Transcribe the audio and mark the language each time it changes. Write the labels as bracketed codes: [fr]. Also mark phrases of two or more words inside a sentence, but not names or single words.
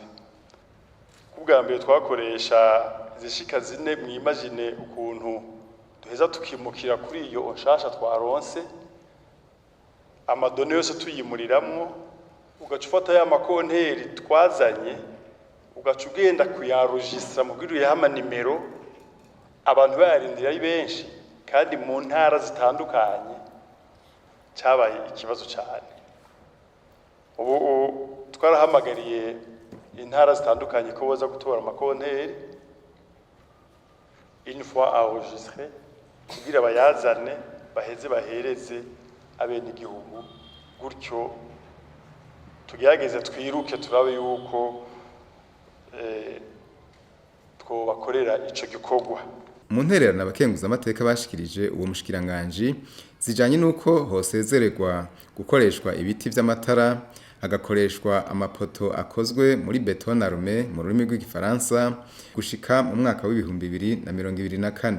[rn] Ubwa mbere twakoresha zishika 4 mwimagine ukuntu duheza tukimukira kuri iyo nshasha twaronse, amadone yose tuyimuriramwo, ugacufata ya makonteri twazanye ugacugenda kuyaregistra mu bwiru yahama nimero, abantu bayarindira ari benshi kandi mu ntara zitandukanye. Cyabaye ikibazo cyane. Ubu twarahamagariye intara zitandukanye ko boza gutora amakonteri [fr] une fois enregistré [rn] kugira bayazane baheze bahereze abenegihugu, gutyo tugerageze twiruke turabe yuko twobakorera ico gikorwa. Mu ntererano abakenguzamateka bashikirije uwo mushikiranganji zijanye nuko hosezererwa gukoreshwa ibiti vy'amatara, agakoreshwa amapoto akozwe muri [fr] beton armé [rn] mu rurimi rw'igifaransa gushika mu mwaka w'2024.